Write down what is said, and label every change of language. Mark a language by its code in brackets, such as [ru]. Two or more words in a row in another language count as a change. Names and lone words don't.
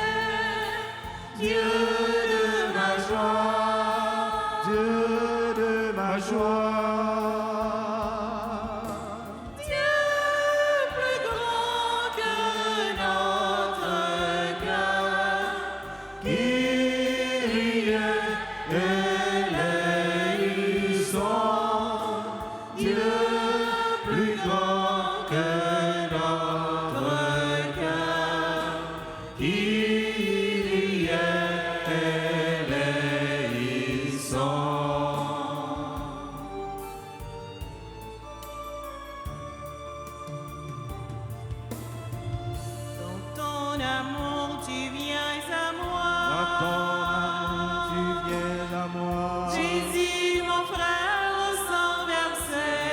[fr] Dieu de ma joie. Dieu de ma joie. Dieu plus grand que notre cœur. [el] Kyrie eleison. [fr] Dieu plus grand que notre cœur. [el] Kyrie eleison. [fr] Dans ton amour, tu viens à Dans ton amour, moi. tu viens à moi. Jésus, mon frère, au sang versé.